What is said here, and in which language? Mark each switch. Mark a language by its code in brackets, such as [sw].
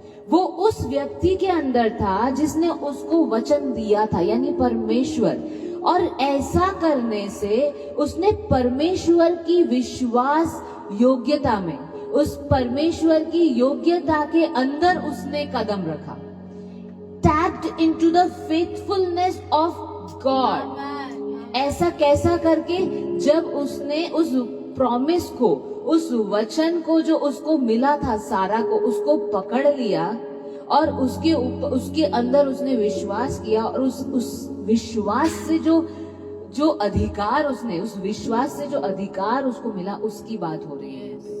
[hi] वो उस व्यक्ति के अंदर था जिसने उसको वचन दिया था, यानी परमेश्वर। और ऐसा करने से उसने परमेश्वर की विश्वास योग्यता में, उस परमेश्वर की योग्यता के अंदर उसने कदम रखा। [en] Tapped into the faithfulness of God। [hi] ऐसा कैसा करके, जब उसने उस प्रॉमिस को, उस वचन को जो उसको मिला था सारा को, उसको पकड़ लिया और उसके अंदर उसने विश्वास किया, और उस विश्वास से जो अधिकार उसने, उस विश्वास से जो अधिकार उसको मिला, उसकी बात हो रही है।